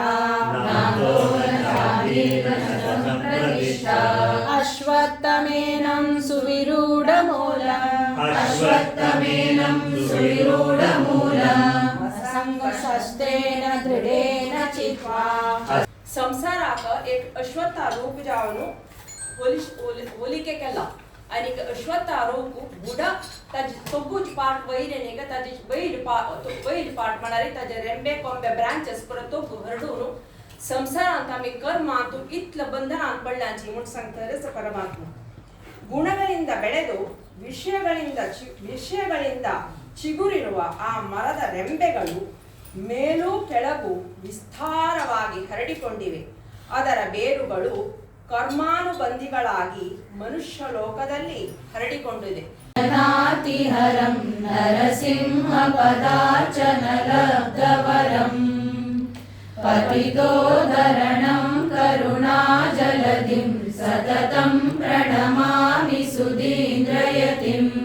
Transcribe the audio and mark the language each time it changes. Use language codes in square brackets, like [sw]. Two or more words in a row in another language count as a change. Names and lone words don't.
[sa] नातो न चादि न च सम्प्रतिष्ठा. अश्वत्थमेनं सुविरूढमूलम्. अश्वत्थमेनं सुविरूढमूलम्. संगशस्तेन दृढेन चित्वा. [kok] संसाराक एक अश्वत्थारूप जावन होलिके केला आणि अश्वत्थारूप बुडा ताजी तोबूच पार्ट वयरेने ताजी बैल पार्ट म्हणारी ताजे रेंबे कोंबे ब्रांचेस परत तो हरडून संसारांत आमी कर्मांतू इतल बंधनांत पडल्याची म्हणून सांगतारेच परमात्मा. [kn] ಗುಣಗಳಿಂದ ಬೆಳೆದು ವಿಷಯಗಳಿಂದ ಚಿಗುರಿರುವ ಆ ಮರದ ರೆಂಬೆಗಳು ಮೇಲೂ ಕೆಳಗೂ ವಿಸ್ತಾರವಾಗಿ ಹರಡಿಕೊಂಡಿವೆ. ಅದರ ಬೇರುಗಳು ಕರ್ಮಾನುಬಂಧಿಗಳಾಗಿ ಮನುಷ್ಯ ಲೋಕದಲ್ಲಿ ಹರಡಿಕೊಂಡಿದೆ. [sa] नातिहरं नरसिंह पदार्चन लब्धवरं पतितोद्धरणं करुणाजलधिं सततं प्रणमामि सुधीन्द्रयतिं.